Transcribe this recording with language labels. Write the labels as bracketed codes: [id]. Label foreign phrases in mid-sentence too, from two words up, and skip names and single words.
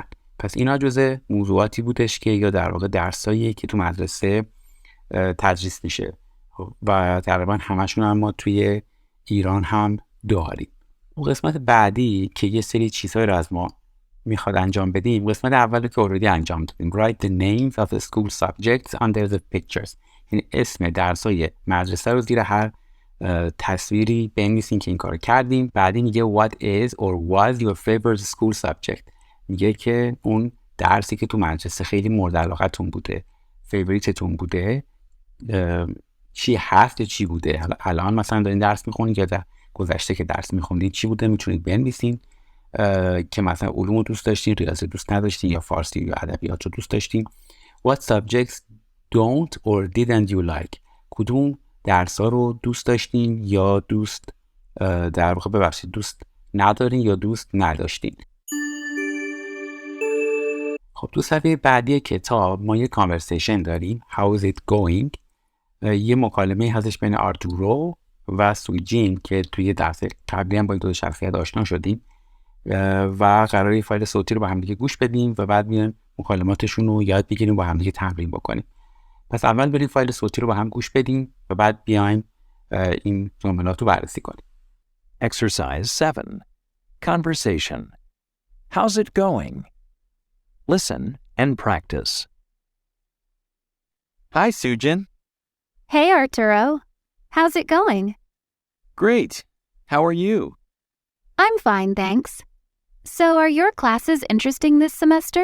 [fa] پس اینا جزء موضوعاتی بودش که یا در واقع درسایی که تو مدرسه تدریس میشه و تقریبا همشون هم ما توی ایران هم داریم. و قسمت بعدی که یه سری چیزهای رو از ما میخواد انجام بدیم، قسمت اولی که اوردی انجام دادیم. [en] Write the names of the school subjects under the pictures، [fa] یعنی اسم درسای مدرسه رو زیر هر تصویری بنویسین که این کارو کردیم. بعدی میگه [en] what is or was your favorite school subject، [fa] میگه که اون درسی که تو مدرسه خیلی مورد علاقتون بوده، فیوریتتون بوده، چی هست یا چی بوده. حالا الان مثلا دارین درس میخونید یا در گذشته که درس میخوندید چی بوده، میتونید بنویسین که مثلا علوم رو دوست داشتین، ریاضی دوست نداشتین، یا فارسی یا ادبیات رو دوست داشتین. [en] What subjects don't or didn't you like، [fa] کدوم درس‌ها رو دوست داشتین یا دوست در واقع دوست ندارین یا دوست نداشتین. خب تو صفحه بعدی کتاب ما یه کانورسیشن داریم. [en] How is it going؟ [fa] یه مکالمه هستش بین آرتورو و سوجین که توی درس قبلی هم با این دو شخصیت آشنا شدیم و قراره یه فایل صوتی رو با هم دیگه گوش بدیم و بعد میایم مکالماتشون رو یاد بگیریم، با هم دیگه تمرین بکنیم. پس اول بریم فایل صوتی رو با هم گوش بدیم و بعد بیایم این جملات رو بررسی کنیم. [en] Exercise 7. Conversation. How's it going? Listen and practice. Hi, Sujin. Hey, Arturo. How's it going? Great. How are you? I'm fine, thanks. So, are your classes interesting this semester?